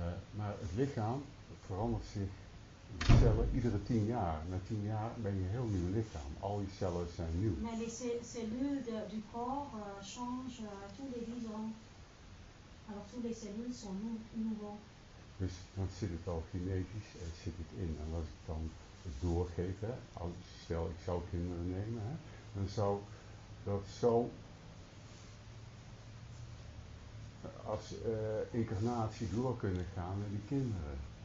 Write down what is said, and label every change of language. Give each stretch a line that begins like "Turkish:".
Dutch: Maar het lichaam verandert zich, de cellen, iedere 10 jaar. Na 10 jaar ben je een heel nieuw lichaam. Al je cellen zijn nieuw.
French: Mais les cellules du corps changent tous les 10 ans. Alors tous les cellules sont nouveaux.
Dutch: Dus dan zit het al genetisch, zit het in. En als ik dan het doorgeef, hè, stel ik zou kinderen nemen, hè, dan zou dat zo als incarnatie door kunnen gaan naar die kinderen.